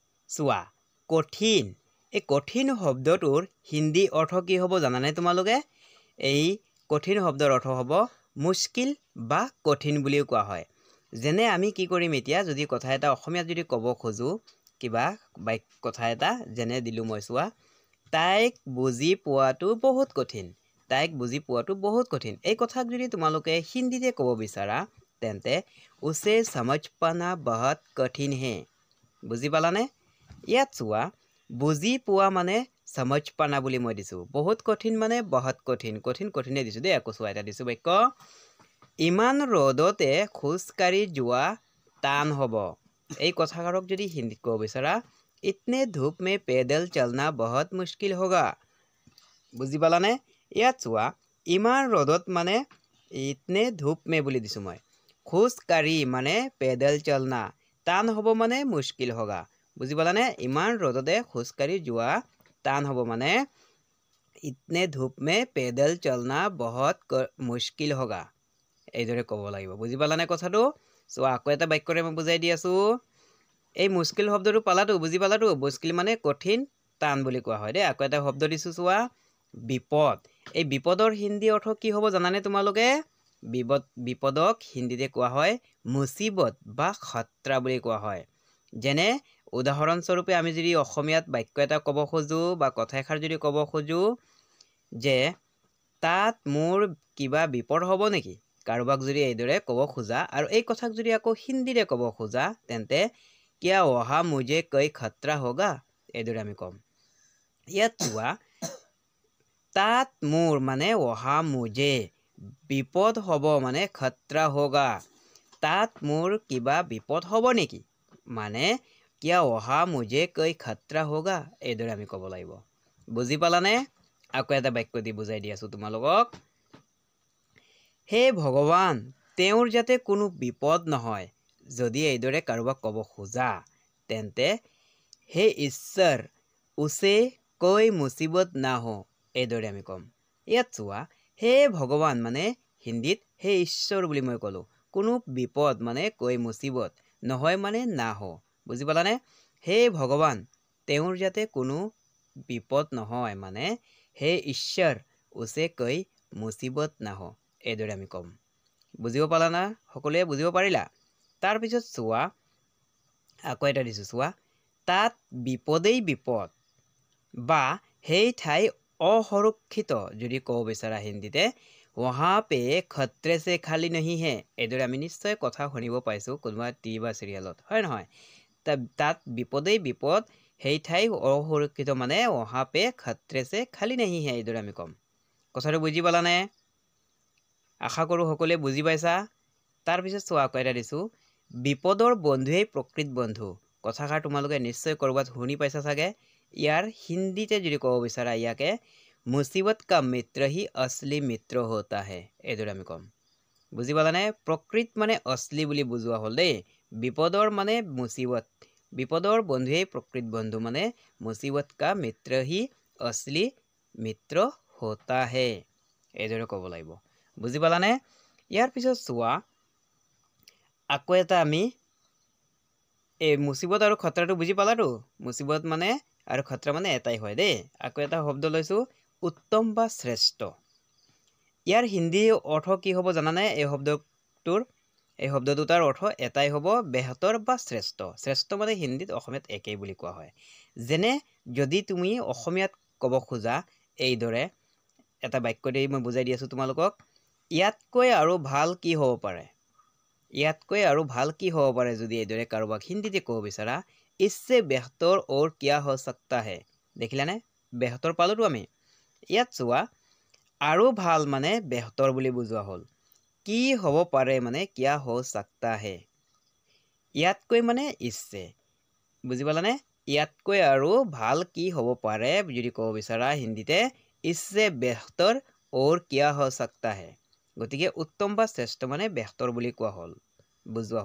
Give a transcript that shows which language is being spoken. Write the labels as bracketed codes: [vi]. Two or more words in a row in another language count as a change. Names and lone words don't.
[as] চোৱা কঠিন এই কঠিন শব্দটোৰ হিন্দী অৰ্থ কি হ'ব জানানে তোমালোকে এই কঠিন শব্দৰ অৰ্থ হ'ব মুস্কিল বা কঠিন বুলিও কোৱা হয় যেনে আমি কি কৰিম এতিয়া যদি কথা এটা অসমীয়াত যদি ক'ব খোজো কিবা কথা এটা যেনে দিলো মই চোৱা তাইক বুজি পোৱাটো বহুত কঠিন এই কথাক যদি তোমালোকে হিন্দীতে ক'ব বিচাৰা তেন্তে [hi] उसे समझ पाना बहुत कठिन है [as] বুজি পালানে ইয়াত চোৱা বুজি পোৱা মানে [hi] समझ पाना [as] বুলি মই দিছো বহুত কঠিন মানে বহুত কঠিনে দিছো দেই আকৌ চোৱা এটা দিছো বাক্য ইমান ৰ'দতে খোজকাঢ়ি যোৱা টান হ'ব এই কথাষাৰক যদি হিন্দীত ক'ব বিচাৰা [hi] इतने धूप में पैदल चलना बहुत मुश्किल होगा [as] বুজি পালানে ইয়াত চোৱা ইমান ৰ'দত মানে [hi] इतने धूप में [as] বুলি দিছো মই খোজকাঢ়ি মানে [hi] पैदल चलना [as] টান হ'ব মানে [hi] मुश्किल होगा [as] বুজি পালানে ইমান ৰ'দতে খোজকাঢ়ি যোৱা টান হ'ব মানে [hi] इतने धूप में पैदल चलना बहुत मुश्किल होगा [as] এইদৰে ক'ব লাগিব বুজি পালানে কথাটো সো আকৌ এটা বাক্যৰে মই বুজাই দি আছো এই মুশকিল শব্দটো পালাটো বুজি পালাটো মুশকিল মানে কঠিন টান বুলি কোৱা হয় দেই আকৌ এটা শব্দ দিছো চোৱা বিপদ এই বিপদৰ হিন্দী অৰ্থ কি হ'ব জানানে তোমালোকে বিপদক হিন্দীতে কোৱা হয় মুসিবত বা খতৰা বুলি কোৱা হয় যেনে উদাহৰণস্বৰূপে আমি যদি অসমীয়াত বাক্য এটা ক'ব খোজো বা কথা এষাৰ যদি ক'ব খোজো যে তাত মোৰ কিবা বিপদ হ'ব নেকি কাৰোবাক যদি এইদৰে ক'ব খোজা আৰু এই কথাক যদি আকৌ হিন্দীৰে ক'ব খোজা তেন্তে [hi] क्या वहाँ मुझे कोई खतरा होगा [as] এইদৰে আমি ক'ম ইয়াত চোৱা তাত মোৰ মানে [hi] वहाँ मुझे [as] বিপদ হ'ব মানে [hi] खतरा होगा [as] তাত মোৰ কিবা বিপদ হ'ব নেকি মানে [hi] क्या वहाँ मुझे कोई खतरा होगा [as] এইদৰে আমি ক'ব লাগিব বুজি পালানে আকৌ এটা বাক্য দি বুজাই দি আছো তোমালোকক হে ভগৱান তেওঁৰ যাতে কোনো বিপদ নহয় যদি এইদৰে কাৰোবাক ক'ব খোজা তেন্তে [hi] हे ईश्वर उसे कोई मुसीबत ना हो [as] এইদৰে আমি ক'ম ইয়াত চোৱা হে ভগৱান মানে হিন্দীত হে ঈশ্বৰ বুলি মই ক'লো কোনো বিপদ মানে [hi] कोई मुसीबत [as] নহয় মানে [hi] ना हो [as] বুজি পালানে হে ভগৱান তেওঁৰ যাতে কোনো বিপদ নহয় মানে হে [hi] ईश्वर उसे कोई मुसीबत ना हो [as] এইদৰে আমি ক'ম বুজিব পালা না সকলোৱে বুজিব পাৰিলা তাৰ পিছত চোৱা আকৌ এটা দিছো চোৱা তাত বিপদেই বিপদ বা সেই ঠাই অসুৰক্ষিত যদি ক'ব বিচাৰা হিন্দীতে [hi] वहाँ पे खतरे से खाली नहीं है [as] এইদৰে আমি নিশ্চয় কথা শুনিব পাইছো কোনোবা টিভি বা চিৰিয়েলত হয় নহয় তাত বিপদেই বিপদ সেই ঠাই অসুৰক্ষিত মানে [hi] वहाँ पे खतरे से खाली नहीं है [as] এইদৰে আমি ক'ম কথাটো বুজি পালানে আশা কৰো সকলোৱে বুজি পাইছা তাৰ পিছত চোৱা আকৌ এটা দিছো বিপদৰ বন্ধুৱেই প্ৰকৃত বন্ধু কথাষাৰ তোমালোকে নিশ্চয় কৰবাত শুনি পাইছা চাগে ইয়াৰ হিন্দীতে যদি ক'ব বিচাৰা ইয়াকে [hi] मुसीबत का मित्र ही असली मित्र होता है [as] এইদৰে আমি ক'ম বুজি পালানে প্ৰকৃত মানে असली বুলি বুজোৱা হ'ল দেই বিপদৰ মানে মুসিবত বিপদৰ বন্ধুৱেই প্ৰকৃত বন্ধু মানে [hi] मुसीबत का मित्र ही असली मित्र होता है [as] এইদৰে ক'ব লাগিব বুজি পালানে ইয়াৰ পিছত চোৱা আকৌ এটা আমি এই মুসিবত আৰু খতৰাটো বুজি পালাটো মুসিবত মানে আৰু খতৰা মানে এটাই হয় দেই আকৌ এটা শব্দ লৈছো উত্তম বা শ্ৰেষ্ঠ ইয়াৰ হিন্দী অৰ্থ কি হ'ব জানানে এই শব্দ দুটাৰ অৰ্থ এটাই হ'ব বেহতৰ বা শ্ৰেষ্ঠ মানে হিন্দীত অসমীয়াত একেই বুলি কোৱা হয় যেনে যদি তুমি অসমীয়াত ক'ব খোজা এইদৰে এটা বাক্য দি মই বুজাই দি আছো তোমালোকক ইয়াতকৈ আৰু ভাল কি হ'ব পাৰে যদি এইদৰে কাৰোবাক হিন্দীতে ক'ব বিচাৰা [hi] इससे बेहतर और क्या हो सकता है [as] দেখিলানে বেহতৰ পালোতো আমি ইয়াত চোৱা আৰু ভাল মানে বেহতৰ বুলি বুজোৱা হ'ল কি হ'ব পাৰে মানে [hi] क्या हो सकता है [as] ইয়াতকৈ মানে इससे বুজি পালানে ইয়াতকৈ আৰু ভাল কি হ'ব পাৰে যদি ক'ব বিচাৰা হিন্দীতে इससे [hi] बेहतर और क्या हो सकता है [as] গতিকে উত্তম বা শ্ৰেষ্ঠ মানে বেহতৰ বুলি কোৱা হ'ল বুজোৱা